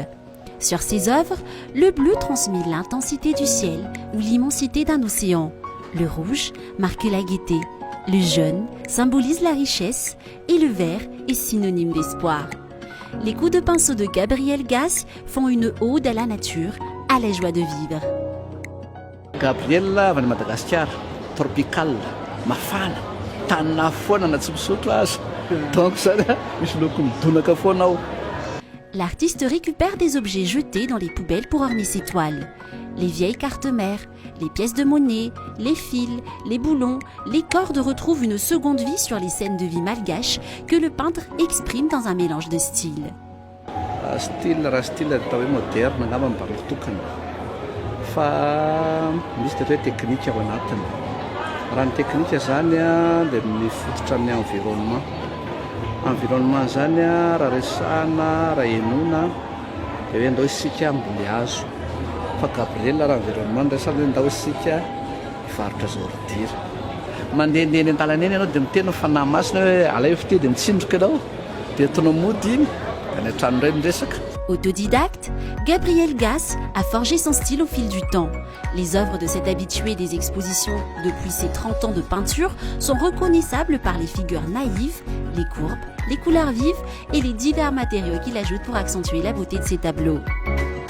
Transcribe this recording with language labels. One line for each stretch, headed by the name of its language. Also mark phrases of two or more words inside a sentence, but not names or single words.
French: Sur ses œuvres, le bleu transmet l'intensité du ciel ou l'immensité d'un océan. Le rouge marque la gaieté, le jaune symbolise la richesse et le vert est synonyme d'espoir. Les coups de pinceau de Gabriel Gasse font une ode à la nature, à la joie de vivre.
Malagasy: Gabriel avy Madagascar, tropical, mafana, tanina foana na tsy misotro azy. Donc zany misy loko midonaka foana ao.
French: L'artiste récupère des objets jetés dans les poubelles pour orner ses toiles. Les vieilles cartes mères, les pièces de monnaie, les fils, les boulons, les cordes retrouvent une seconde vie sur les scènes de vie malgaches que le peintre exprime dans un mélange de styles.
Malagasy: Raha style atao hoe moderne angamba mba mitokana. Fa misy dia hoe teknika ao anatiny. Raha ny teknika zany dia mifototra amin'ny environnement. Environnement zany raha resahana, raha henoina dia hoe ndao isika ambony hazo. Fa Gabriel raha environnement resahana ndao isika varotra zao ordira. Mandehandeha eny an-dalana eny ianao dia miteny fanahy masina hoe alay fite dia mitsindroka ianao dia ataonao mody iny dia ny trano iray miresaka.
French: Autodidacte, Gabriel Gasse a forgé son style au fil du temps. Les œuvres de cet habitué des expositions depuis ses 30 ans de peinture sont reconnaissables par les figures naïves, les courbes, les couleurs vives et les divers matériaux qu'il ajoute pour accentuer la beauté de ses tableaux.